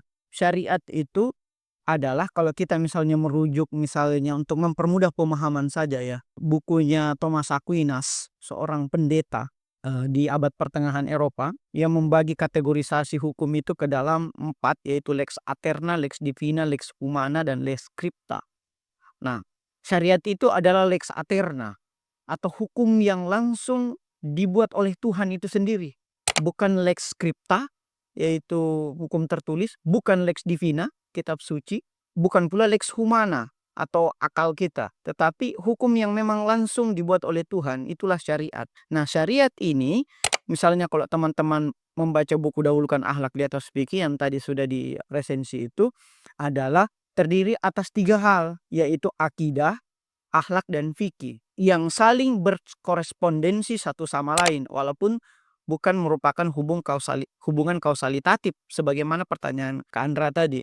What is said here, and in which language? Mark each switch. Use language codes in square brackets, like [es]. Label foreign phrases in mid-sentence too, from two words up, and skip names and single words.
[id] Syariat itu adalah kalau kita misalnya merujuk misalnya untuk mempermudah pemahaman saja ya. Bukunya Thomas Aquinas, seorang pendeta di abad pertengahan Eropa yang membagi kategorisasi hukum itu ke dalam 4, yaitu [la] lex aeterna, lex divina, lex humana, [id] dan [la] lex scripta. [id] Nah, syariat itu adalah [la] lex aeterna [id] atau hukum yang langsung dibuat oleh Tuhan itu sendiri. Bukan [la] lex scripta, [id] yaitu hukum tertulis, bukan [la] lex divina, [id] kitab suci, bukan pula [la] lex humana [id] atau akal kita, tetapi hukum yang memang langsung dibuat oleh Tuhan, itulah syariat. Nah, syariat ini misalnya kalau teman-teman membaca buku Dahulukan Akhlak di Atas Fikih yang tadi sudah diresensi itu adalah terdiri atas 3 hal, yaitu akidah, akhlak, dan fikih yang saling berkorespondensi satu sama lain walaupun bukan merupakan hubungan kausalitatif sebagaimana pertanyaan Kak Andra tadi.